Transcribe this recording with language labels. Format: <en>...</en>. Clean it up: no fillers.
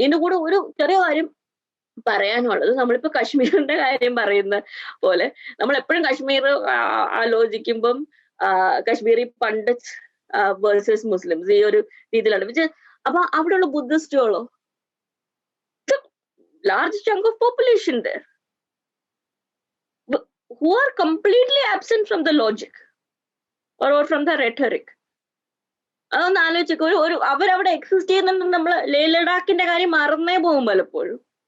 <ml>ഇതിന്റെ കൂടെ ഒരു ചെറിയ കാര്യം പറയാനുള്ളത്, നമ്മളിപ്പോ കശ്മീരിന്റെ കാര്യം പറയുന്ന പോലെ നമ്മൾ എപ്പോഴും Kashmir ആലോചിക്കുമ്പം Kashmiri pundits versus Muslims ഈ ഒരു രീതിയിലാണ്. അപ്പൊ അവിടെയുള്ള ബുദ്ധിസ്റ്റുകളോ,</ml> <en>Large chunk of population there who are completely absent from the logic or from the rhetoric.</en> <ml>അതൊന്ന് ആലോചിക്കുക. ഒരു അവരവിടെ എക്സിസ്റ്റ് ചെയ്യുന്നുണ്ടെന്ന് നമ്മൾ ലേ ലഡാക്കിന്റെ കാര്യം മറന്നേ പോകും പലപ്പോഴും.</ml>